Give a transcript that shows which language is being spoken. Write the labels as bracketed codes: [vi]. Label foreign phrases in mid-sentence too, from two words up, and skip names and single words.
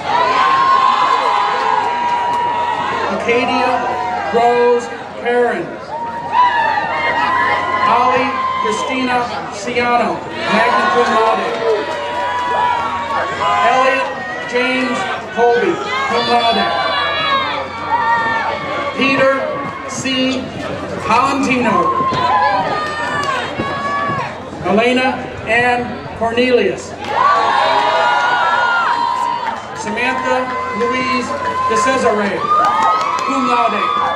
[en] Acadia Rose Perrin. Ali Christina Ciano, [la] magna cum laude. [en] Elliot James Colby, [la] cum laude. [en] Peter C. Valentino. Elena Ann Cornelius. Samantha Louise DeCesare, [la] cum laude.